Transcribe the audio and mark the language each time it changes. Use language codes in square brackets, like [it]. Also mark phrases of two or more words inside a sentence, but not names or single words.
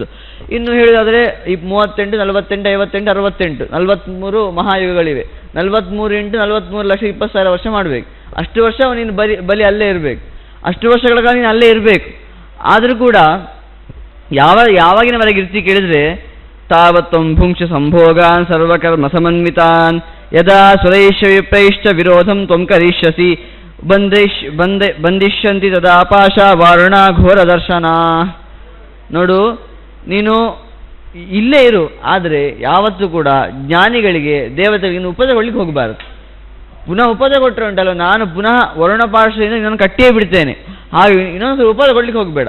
[kn] ಇನ್ನು ಹೇಳುವುದಾದರೆ 38, 48, 58, 68, 43 ಮಹಾಯುಗಗಳಿವೆ. 43 × 43,20,000 ವರ್ಷ ಮಾಡಬೇಕು. ಅಷ್ಟು ವರ್ಷ ನೀನು ಬಲಿ ಅಲ್ಲೇ ಇರಬೇಕು. ಅಷ್ಟು ವರ್ಷಗಳ ಕಾಲ ನೀನು ಅಲ್ಲೇ ಇರಬೇಕು. ಆದರೂ ಕೂಡ ಯಾವಾಗಿನವರೆಗೆ ಇರ್ತಿ ಕೇಳಿದರೆ, [sa] ತಾವತ್ವಂ ಭುಂಕ್ಷ ಸಂಭೋಗಾನ್ ಸರ್ವಕರ್ಮ ಸಮನ್ವಿತಾನ್ ಯದಾ ಸುರೈಶ್ಚ ವಿಪ್ರೈಶ್ಚ ವಿರೋಧಂ ತ್ವಂ ಕರಿಷ್ಯಸಿ ಬಂದಿಷ್ಯಂತಿ ತದಾ ಪಾಶ ವಾರುಣ ಘೋರ ದರ್ಶನ. [kn] ನೋಡು, ನೀನು ಇಲ್ಲೇ ಇರು, ಆದರೆ ಯಾವತ್ತೂ ಕೂಡ ಜ್ಞಾನಿಗಳಿಗೆ ದೇವತೆಗಳಿಗೆ ನೀನು ಉಪದ್ರ ಕೊಡ್ಲಿಕ್ಕೆ ಹೋಗಬಾರದು. ಪುನಃ ಉಪದ್ರ ಕೊಟ್ಟರೆ ಉಂಟಲ್ಲ, ನಾನು ಪುನಃ ವರುಣ ಪಾರ್ಶ್ವದಿಂದ ನಾನು ಕಟ್ಟಿಯೇ ಬಿಡ್ತೇನೆ. ಹಾಗೆ ಇನ್ನೊಂದು ಉಪದ್ರ ಕೊಡ್ಲಿಕ್ಕೆ ಹೋಗಬೇಡ.